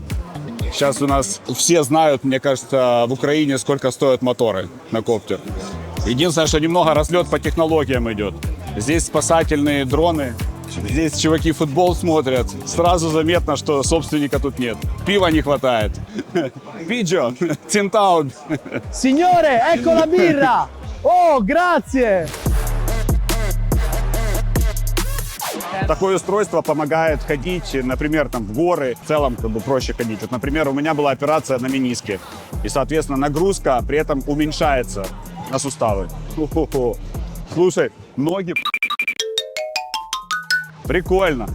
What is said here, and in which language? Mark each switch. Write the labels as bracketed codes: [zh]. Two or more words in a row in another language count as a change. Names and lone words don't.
[ru] Сейчас у нас все знают, мне кажется, в Украине, сколько стоят моторы на коптер. Единственное, что немного разлет по технологиям идет. Здесь спасательные дроны. Здесь чуваки футбол смотрят. Сразу заметно, что собственника тут нет. Пива не хватает. Пиджо, Цинтаун. [it] Signore, ecco la birra! Oh, grazie! [ru] Такое устройство помогает ходить, например, там, в горы. В целом, как бы проще ходить. Вот, например, у меня была операция на мениске. И, соответственно, нагрузка при этом уменьшается на суставы. Хо-хо-хо. Слушай, ноги... Прикольно.